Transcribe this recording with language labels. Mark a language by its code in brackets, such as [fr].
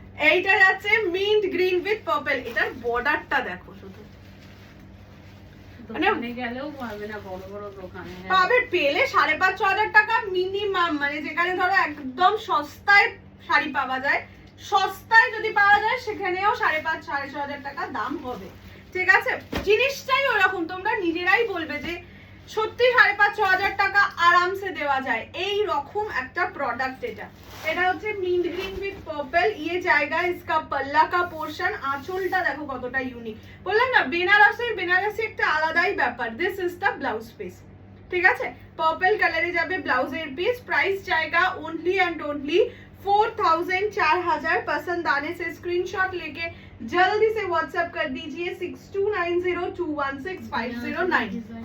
[bn] এইটা যাচ্ছে mint green with purple. এটার বর্ডারটা দেখো, শুধু মানে গেলেও পাবে না, বড় বড় দোকানে পাবে, পেলে 5,500 টাকা মিনিমাম, মানে যেখানে ধরো একদম সস্তায় শাড়ি পাওয়া যায়, সস্তায় যদি পাওয়া যায় সেখানেও 5,500-6,500 টাকা দাম হবে, ঠিক আছে। জিনিসটাই ওরকম, তোমরা নিজেরাই বলবে যে সত্যি 5,500-6,000 টাকা আরামসে দেওয়া যায়, এই রকম একটা প্রোডাক্ট এটা। এটা হচ্ছে মিন্ট গ্রিন উইথ পার্পল। [hi] ये जाएगा इसका पल्ला का पोर्शन। [bn] আঁচলটা দেখো কতটা ইউনিক, বললাম না বেনারসি একটা আলাদাই ব্যাপার। [en] this is the blouse piece, [bn] ঠিক আছে। পার্পল কালারে যাবে ব্লাউজের পিস। প্রাইস [hi] जाएगा ओनली एंड ओनली 4000 4000 पसंद आने से स्क्रीनशॉट लेके जल्दी से व्हाट्सएप कर दीजिए 6290216509।